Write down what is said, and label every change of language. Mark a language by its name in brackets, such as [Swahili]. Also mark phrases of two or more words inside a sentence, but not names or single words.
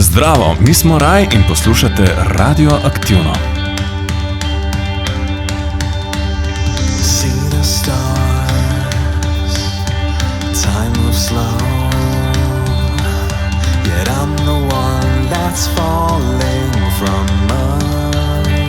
[Slovenian] Zdravo, mi smo Raj in poslušate Radio Aktivno. [English] See the stars, time moves slow, yet I'm the one that's falling from Earth.